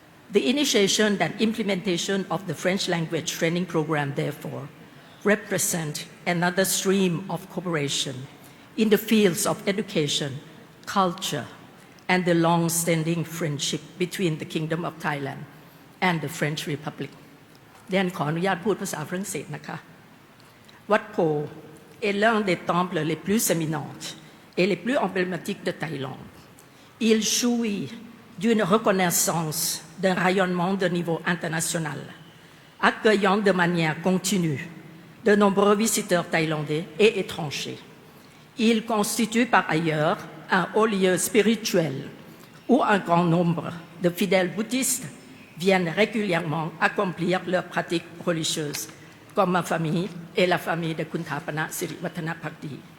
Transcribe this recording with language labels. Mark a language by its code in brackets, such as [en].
[en] The initiation and implementation of the French language training program, therefore, represent another stream of cooperation in the fields of education, culture, and the long-standing friendship between the Kingdom of Thailand and the French Republic. [th] เรียนขออนุญาตพูดภาษาฝรั่งเศสนะคะ [fr] Wat Po est l'un des temples les plus éminents et les plus emblématiques de Thaïlande. Il jouit d'une reconnaissance d'un rayonnement de niveau international, accueillant de manière continue de nombreux visiteurs thaïlandais et étrangers. Il constitue par ailleurs un haut lieu spirituel où un grand nombre de fidèles bouddhistes viennent régulièrement accomplir leurs pratiques religieuses, comme ma famille et la famille de Kunthapana Siriwattana Phakdi.